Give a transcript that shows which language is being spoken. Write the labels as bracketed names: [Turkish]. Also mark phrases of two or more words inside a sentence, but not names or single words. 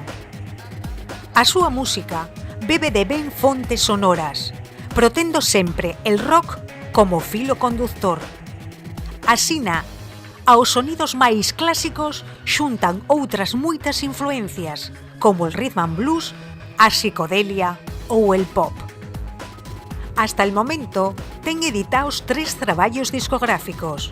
[Galician] A súa música bebe de ben fontes sonoras, protendo sempre el rock como filo conductor. Asina, aos sonidos máis clásicos xuntan outras moitas influencias, como el [English] rhythm and blues, [Galician] a psicodelia ou el pop. [Spanish] Hasta el momento, [Galician] ten editaos 3 traballos discográficos.